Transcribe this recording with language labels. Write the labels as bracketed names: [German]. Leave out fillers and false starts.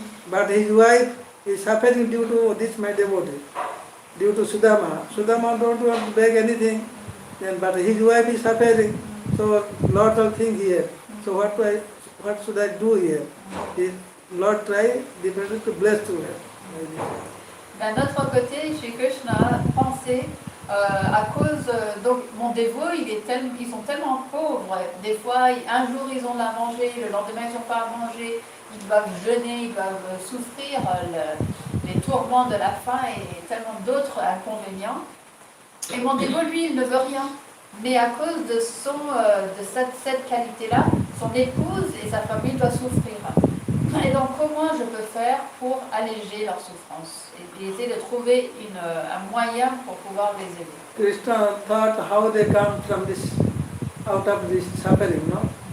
[English] But his wife is suffering due to this, my devotee, due to Sudama. Sudama don't want to beg anything, then, but his wife is suffering. So lot of things here. So what should I do here? The Lord try differently to bless to her. [French] D'un autre côté, Shri Krishna pensait à cause donc mon dévot, ils sont tellement pauvres. Des fois, un jour ils ont à manger, le lendemain ils n'ont pas à manger. Ils doivent jeûner, ils doivent souffrir les tourments de la faim et tellement d'autres inconvénients. Et mon dévot, lui, il ne veut rien. Mais à cause de cette qualité-là, son épouse et sa famille doivent souffrir. Et donc, comment je peux faire pour alléger leur souffrance et essayer de trouver un moyen pour pouvoir les aider. [English] Krishna thought how they come from this, out of this suffering, no?